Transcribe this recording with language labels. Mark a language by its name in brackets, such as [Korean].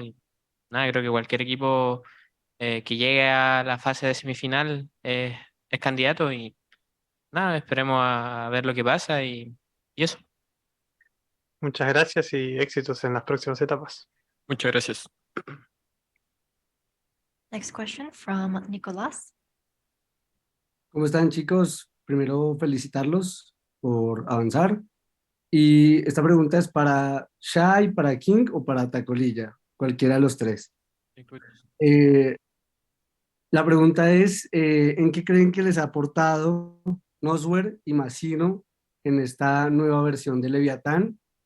[Spanish] Y nada, creo que cualquier equipo que llegue a la fase de semifinal es candidato. Y nada, esperemos a ver lo que pasa y eso. Muchas gracias y éxitos en las próximas etapas. Muchas gracias. [English] Next question from Nicolás. [Spanish] ¿Cómo están, chicos? Primero, felicitarlos por avanzar. Y esta pregunta es para Shai, para King o para Tacolilla, cualquiera de los tres. Eh, la pregunta es, ¿en qué creen que les ha aportado Noswer y Masino en esta nueva versión de Leviatán?